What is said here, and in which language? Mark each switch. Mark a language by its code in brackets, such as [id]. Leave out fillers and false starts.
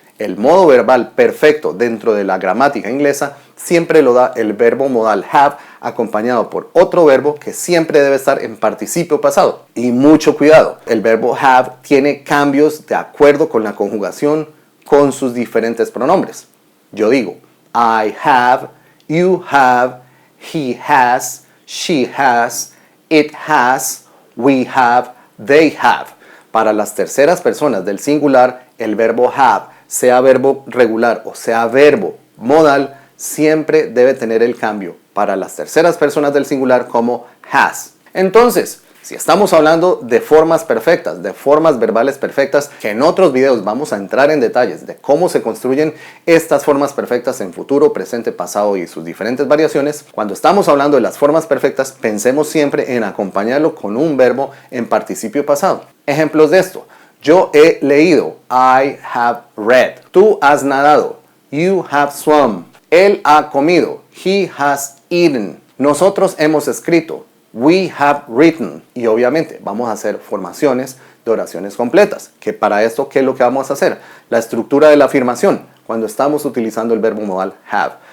[es] El modo verbal perfecto dentro de la gramática inglesa siempre lo da el verbo modal have acompañado por otro verbo que siempre debe estar en participio pasado. Y mucho cuidado, el verbo have tiene cambios de acuerdo con la conjugación con sus diferentes pronombres. Yo digo, [en] I have, you have, he has, she has, it has, we have, they have. [es] Para las terceras personas del singular, el verbo have, sea verbo regular o sea verbo modal, siempre debe tener el cambio para las terceras personas del singular como has. Entonces, si estamos hablando de formas perfectas, de formas verbales perfectas, que en otros videos vamos a entrar en detalles de cómo se construyen estas formas perfectas en futuro, presente, pasado y sus diferentes variaciones, cuando estamos hablando de las formas perfectas, pensemos siempre en acompañarlo con un verbo en participio pasado. Ejemplos de esto. Yo he leído, [en] I have read. [es] Tú has nadado, [en] you have swum. [es] Él ha comido, [en] he has eaten. [es] Nosotros hemos escrito, [en] we have written. [es] Y obviamente vamos a hacer formaciones de oraciones completas. Que para esto, ¿qué es lo que vamos a hacer? La estructura de la afirmación, cuando estamos utilizando el verbo modal have.